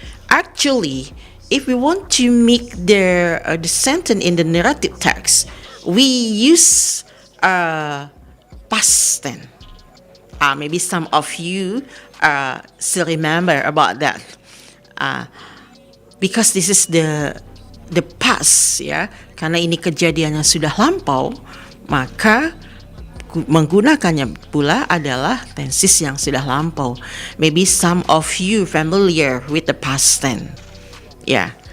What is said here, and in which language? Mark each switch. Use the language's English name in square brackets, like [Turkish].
[English] Actually, if we want to make the sentence in the narrative text, we use past tense. Maybe some of you still remember about that. Because this is the past, ya. [Indonesian] Karena ini kejadian yang sudah lampau, maka menggunakannya pula adalah tenses yang sudah lampau. [English] Maybe some of you familiar with the past tense. Yeah.